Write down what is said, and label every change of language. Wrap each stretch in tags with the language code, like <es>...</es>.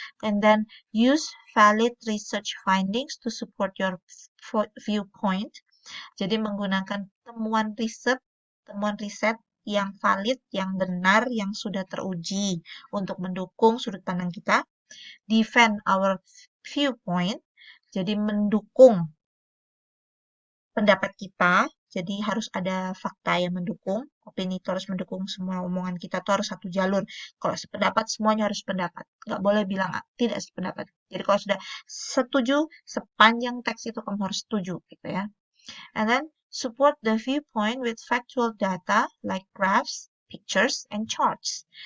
<en>And then use valid research findings to support your viewpoint.</en> <id>Jadi menggunakan temuan riset yang valid, yang benar, yang sudah teruji untuk mendukung sudut pandang kita.</id> <en>Defend our viewpoint.</en> <id>Jadi mendukung pendapat kita, jadi harus ada fakta yang mendukung, opini itu harus mendukung semua omongan kita itu harus satu jalur. Kalau sependapat, semuanya harus pendapat. Nggak boleh bilang tidak sependapat. Jadi kalau sudah setuju, sepanjang teks itu kamu harus setuju, gitu ya.</id> <en>And then, support the viewpoint with factual data like graphs, pictures, and charts.</en>